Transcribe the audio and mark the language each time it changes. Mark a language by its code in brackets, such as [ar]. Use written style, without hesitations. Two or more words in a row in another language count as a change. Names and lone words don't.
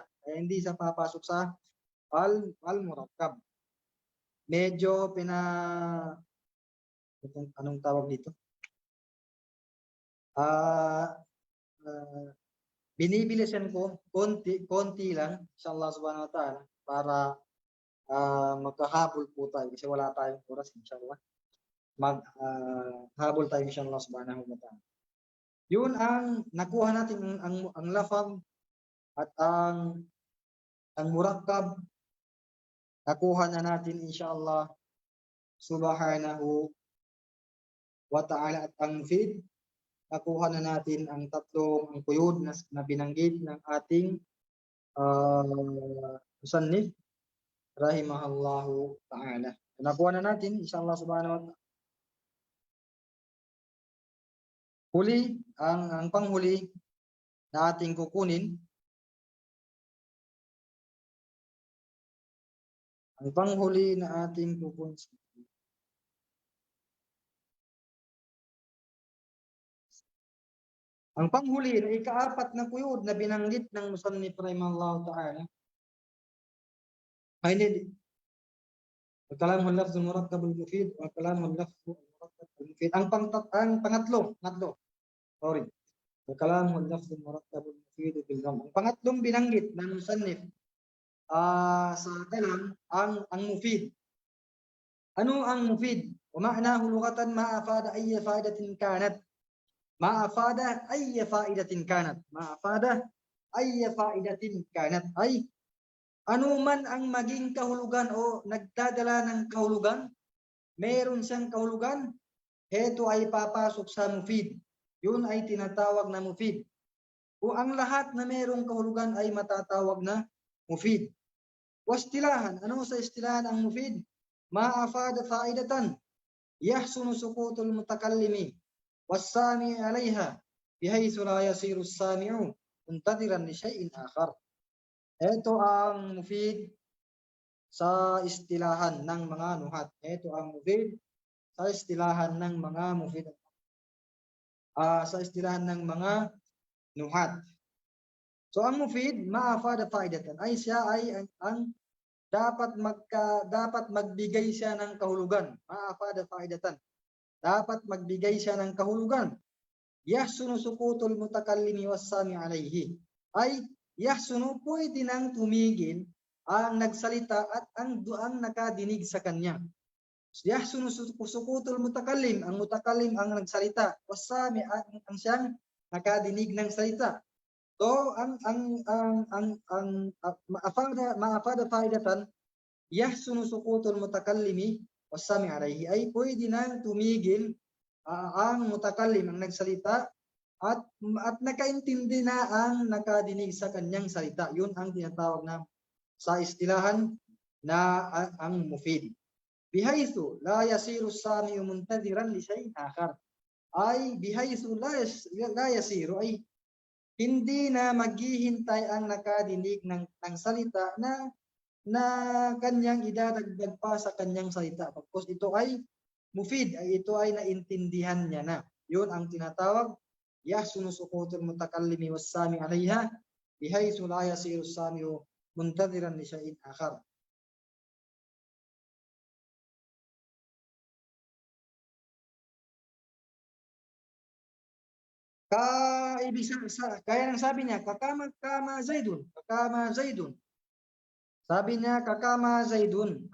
[tl] Kaya hindi siya papasok sa al-murakkab. Medyo anong tawag dito? Binibilisan ko konti lang [ar] إن شاء الله سبحانه وتعالى [tl] para magkahabol po tayo kasi wala tayong oras inshallah. Habol tayo [ar] إن شاء الله سبحانه وتعالى. [tl] Yun ang nakuha natin ang lafaz at ang murakkab nakuha na natin [ar] إن شاء الله سبحانه وتعالى, [tl] at ang mufid nakuha na natin ang tatlong quyud na binanggit ng ating musannif [ar] رحمه الله تعالى. [tl] Nakuha na natin [ar] إن شاء الله سبحانه وتعالى. [tl] Huli, ang panghuli na ating kukunin, ang panghuli na ating kukunin, ang panghuli na ikaapat na quyud na binanggit ng musannif [ar] رحمه الله تعالى [tl] ay [ar] الكلام اللفظ المركب المفيد والكلام اللفظ المركب المفيد. [tl] Ang pangatlo. Sorry. [ar] والكلام اللفظ المركب المفيد بالوضع. [tl] Ang pangatlong binanggit ng musannif sa kalam ang mufid. [ar] Ano ang mufid? ومعناه لغة ما أفاد أي فائدة كانت. ما أفاد أي فائدة كانت. ما أفاد أي فائدة كانت. [tl] Ay ano man ang maging kahulugan o nagdadala ng kahulugan, meron siyang kahulugan, heto ay papasok sa mufid. Yun ay tinatawag na mufid. O ang lahat na merong kahulugan ay matatawag na mufid. Wastilahan, ano sa istilahan ang mufid? [ar] ما أفاد فائدة يحسن سكوت المتكلم والسامع عليها بحيث لا يصير السامع منتظرا لشيء آخر. [tl] Ito ang mufid sa istilahan ng mga nuhat. Ito ang mufid sa istilahan ng mga mufid. Sa istilahan ng mga nuhat. So ang mufid, [ar] ما أفاد فائدة, [tl] ay siya ay ang dapat magbigay siya ng kahulugan. [ar] ما أفاد فائدة. [tl] Dapat magbigay siya ng kahulugan. [ar] يحسن سكوت المتكلم والسامع عليه. [tl] Ay yahsunu, pwede nang tumigil ang nagsalita at ang nakadinig sa kanya. [ar] يحسن سكوت المتكلم, [tl] ang mutakallim ang nagsalita, wasami ang siyang nakadinig ng salita. [ar] So ما أفاد فائدة يحسن سكوت المتكلم والسامع عليه, [tl] ay pwede nang tumigil ang mutakallim ang nagsalita at nakaintindi na ang nakadinig sa kanyang salita. Yun ang tinatawag na sa istilahan na ang mufid. [ar] بحيث لا يصير السامع منتظرا لشيء آخر. [tl] Ay [ar] بحيث لا يصير [tl] ay hindi na maghihintay ang nakadinig ng salita na kanyang idadagdag pa sa kanyang salita. Pagkos ito ay mufid, ay ito ay naintindihan niya na. Yun ang tinatawag [ar] يحسن سكوت المتكلم والسامع عليها بحيث لا يصير السامع منتظرا لشيء آخر. [tl] Kaya nang sabi niya, [ar] قام زيد. [tl] Sabi niya, kakama Zaidun.